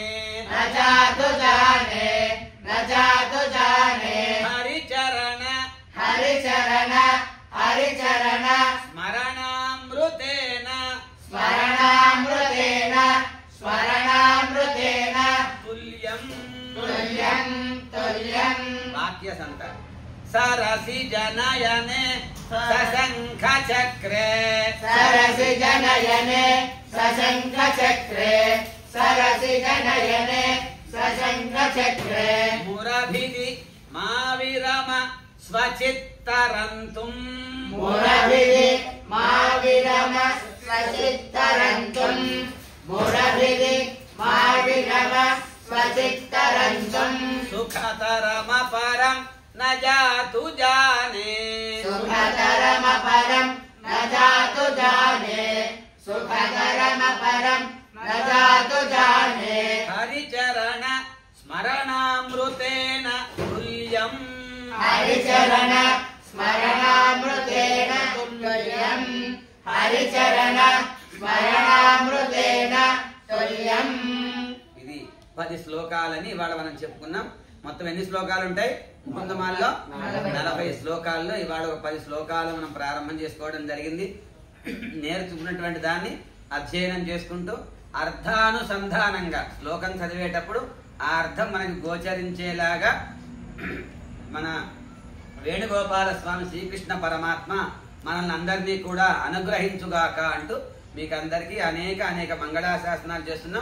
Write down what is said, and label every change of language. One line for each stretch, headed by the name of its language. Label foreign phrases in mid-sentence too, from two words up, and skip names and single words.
Sanskrit: न जातु जाने न जातु जाने హరిచరణ हरिचरण हरिचरण స్మరణామృతేన स्मरणामृतेन स्मरणामृतेन తుల్యం तुल्यम् तुल्यम् वाक्य संत सरसि जनयने सशंख चक्रे सरसि जनयने सशङ्खचक्रे सरसि जनयने सशङ्खचक्रे मुरभिदि मा विरम स्वचित्तरन्तुं मुरभिदि मा विरम स्वचित्तरन्तुम् मुरभिदि मा विरम स्वचित्तरन्तुम् सुखतरमपरं न जातु जाने सुखतरमपरम् न जातु जाने सुखतरमपरम् न जातु जाने हरिचरण स्मरणामृतेन तुल्यं हरिचरण स्मरणामृतेन तुल्यम् हरिचरण स्मरणामृतेन तुल्यम्
Telugu: ఇది 10 శ్లోకాలని ఇవాళ మనం చెప్పుకున్నాం. మొత్తం ఎన్ని శ్లోకాలు ఉంటాయి ముకుందమాలలో? 40 శ్లోకాల్లో ఇవాళ ఒక 10 శ్లోకాలు మనం ప్రారంభం చేసుకోవడం జరిగింది. నేర్చుకున్నటువంటి దాన్ని అధ్యయనం చేసుకుంటూ అర్థానుసంధానంగా శ్లోకం చదివేటప్పుడు ఆ అర్థం మనకి గోచరించేలాగా మన వేణుగోపాల స్వామి శ్రీకృష్ణ పరమాత్మ మనల్ని అందరినీ కూడా అనుగ్రహించుగాక అంటూ మీకు అందరికీ అనేక మంగళాశాసనాలు చేస్తున్నాం.